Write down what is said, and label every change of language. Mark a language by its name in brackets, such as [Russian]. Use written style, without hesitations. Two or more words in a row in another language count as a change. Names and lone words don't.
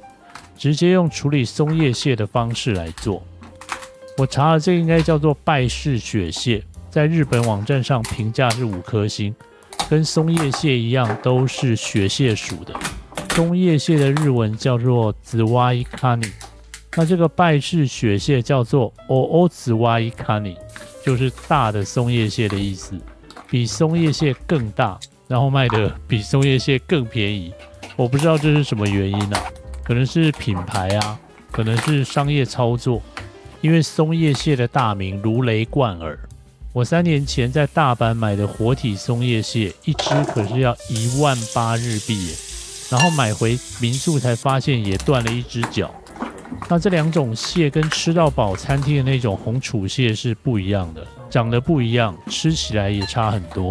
[Chinese] 直接用處理松葉蟹的方式來做。我查了，這個應該叫做拜氏雪蟹，在日本網站上評價是5顆星，跟松葉蟹一樣，都是雪蟹屬的。松葉蟹的日文叫做ズワイカニ，那這個拜氏雪蟹叫做オオズワイカニ，就是大的松葉蟹的意思，比松葉蟹更大，然後賣的比松葉蟹更便宜。我不知道這是什麼原因啊，可能是品牌啊，可能是商業操作。因為松葉蟹的大名如雷貫耳，我3年前在大阪買的活體松葉蟹，一隻可是要18000日幣耶。然後買回民宿才發現也斷了一隻腳。那這2種蟹跟吃到飽餐廳的那種紅楚蟹是不一樣的，長得不一樣，吃起來也差很多。